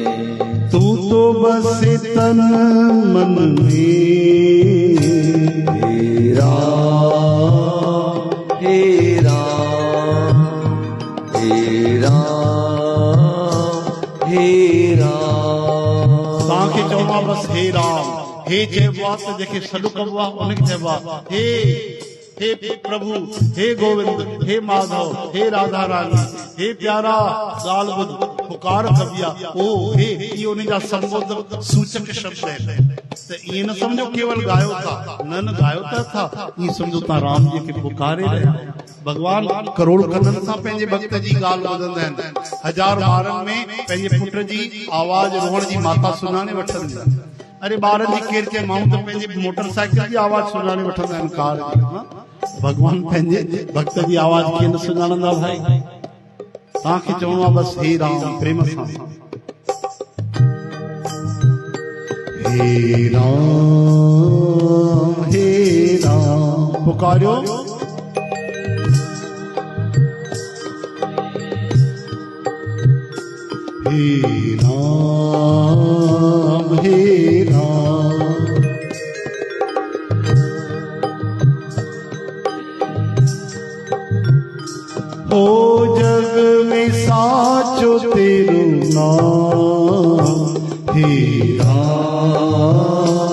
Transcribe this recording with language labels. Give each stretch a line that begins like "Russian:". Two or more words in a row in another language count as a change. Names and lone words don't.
Hindi: तू तो बस तन मन में हे राम हे राम हे राम हे राम
Sindhi: तव्हांखे चवणो बस हे राम हे चइबो आहे त जेके सॾु कबो आहे उनखे चइबो आहे हे हे प्रभु हे गोविंद हे माधव हे राधा रानी हे प्यारा ॻाल्हि ॿुध पुकार कबी आहे ओ हे इहो उन जा संबोधक सूचक शब्द आहिनि त ईअं न सम्झो केवल गायो था न गायो था ईअं सम्झो तव्हां राम जी खे पुकारे रहिया भगवान करोड़ कननि सां पंहिंजे भक्त जी ॻाल्हि ॿुधंदा आहिनि हज़ार ॿारनि में पंहिंजे पुट जी आवाज़ रोहण जी माता सुञाणे वठंदी आहे अरे ॿारनि जी केरु चए माण्हू त पंहिंजी मोटरसाइकिल जी आवाज़ सुञाणे वठंदा आहिनि कार जी भगवान पंहिंजे भक्त जी आवाज़ कीअं न सुञाणंदा भाई तव्हांखे चवणो आहे बसि हे राम प्रेम सां हे राम पुकारियो
Hindi: हे राम ओ जग में साचो तेरो नाम हे राम